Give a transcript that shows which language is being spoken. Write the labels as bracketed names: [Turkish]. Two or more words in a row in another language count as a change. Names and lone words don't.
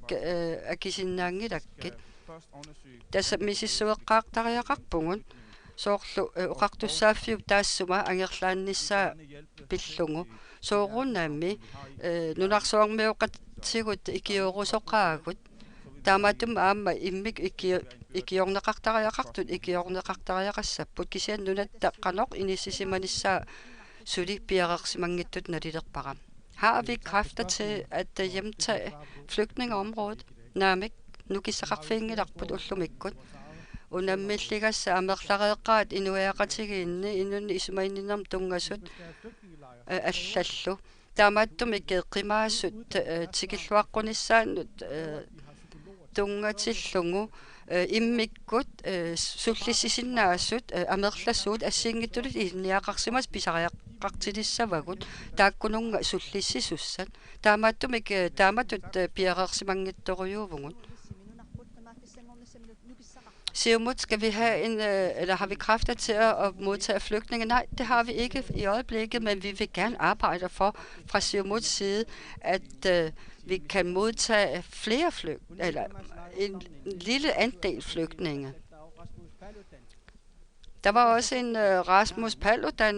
[Kalaallisut] akisinnaangilakkit tassa misissueqqaaqtariaqarpungun soorlu uqartussaaffiu taassuma angerlaannissaa pillungu soorunnaammi nunarsuarmiuqatsigut ikiurusoqaagut taamaattum aamma immik ikiorneqartariaqartut ikiorneqartariaqassapput kisiannunat taqqanoq inissisimanissaa suli piaqersimangittut nalilerpara. [Danish] Har vi kræfter til at hjemtage flygtningeområdet? [Kalaallisut] Naamik nukissaqarfiingilarput ullumikkut unammilligassa amerlareeqqaat inuiaqatigiinni innun isumainninnerm tungasut allallu taamaattum qimaasut tigilluaqqunissaaannut tungatillungu immikkut sullissisinnaassut amerlassuut assiingittulut inniaqarsimas pisariaqqartilissavagut taakkununga sullissisussat taamaattumik taamatut piaqersimangittoruyuuvungut. [Danish] Siumut, skal vi have eller har vi kræfter til at modtage flygtninge? Nej, det har vi ikke i øjeblikket, men vi vil gerne arbejde for fra Siumuts side, at vi kan modtage flere eller en lille andel flygtninge. Der var også en Rasmus Paludan.